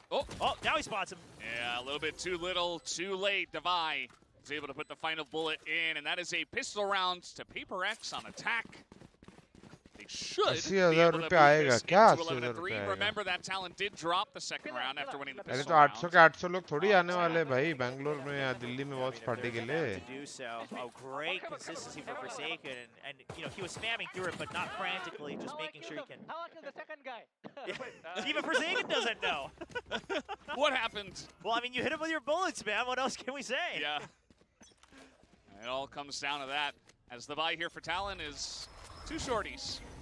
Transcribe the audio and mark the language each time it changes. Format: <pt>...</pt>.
<en>Oh, now he spots him. Yeah, a little bit too little, too late. Defy is able to put the final bullet in, and that is a pistol round to PRX on attack. Should be able to move this into 11-3. Remember that Talon did drop the second round after winning the pistol round.</en> <hi>अरे तो 800 के 800 लोग थोड़ी आने वाले भाई बैंगलोर में या दिल्ली में वॉच पार्टी के लिए.</hi> <en>Oh, great consistency for Forsaken, and you know he was spamming through it, but not frantically, just making sure he can. How much is the second guy? Even Forsaken doesn't know. What happened? Well, I mean, you hit him with your bullets, man. What else can we say? Yeah. It all comes down to that. As the buy here for Talon is 2 shorties.</en>